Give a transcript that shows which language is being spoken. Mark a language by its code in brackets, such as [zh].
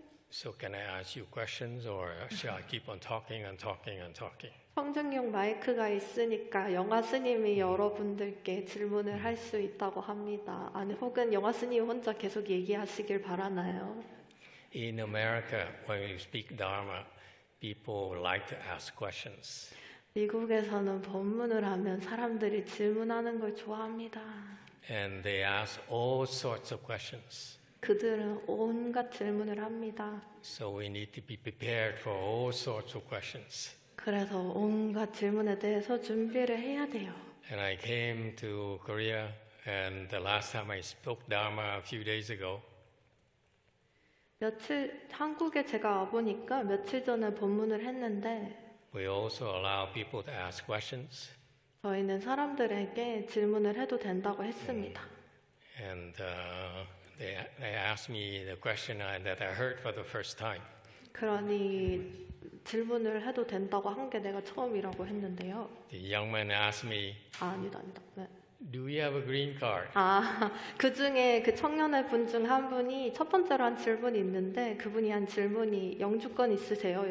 [en] So can I ask you questions, or shall I keep on talking and talking and talking? [ko] 성전용 마이크가 있으니까 영화 스님이 여러분들께 질문을 할 수 있다고 합니다. 아니 혹은 영화 스님 혼자 계속 얘기하시길 바라나요? [en] In America, when you speak Dharma, people like to ask questions. [ko] 미국에서는 법문을 하면 사람들이 질문하는 걸 좋아합니다. [en] And they ask all sorts of questions. [ko] 그들은 온갖 질문을 합니다. [en] So we need to be prepared for all sorts of questions. [ko] 그래서 온갖 질문에 대해서 준비를 해야 돼요. [en] And I came to Korea, and the last time I spoke Dharma a few days ago, [ko] 한국에 제가 와보니까 며칠 전에 법문을 했는데 [en] we also allow people to ask questions. [ko] 저희는 사람들에게 질문을 해도 된다고 했습니다. [en] And they asked me the question that I heard for the first time. [ko] 그러니 질문을 해도 된다고 한 게 내가 처음이라고 했는데요. [en] The young man asked me, [ko] 아니다. 네. [en] do you have a green card? [ko] 그 중에 그 청년의 분 중 한 분이 첫 번째로 한 질문이 있는데 그분이 한 질문이 영주권 있으세요?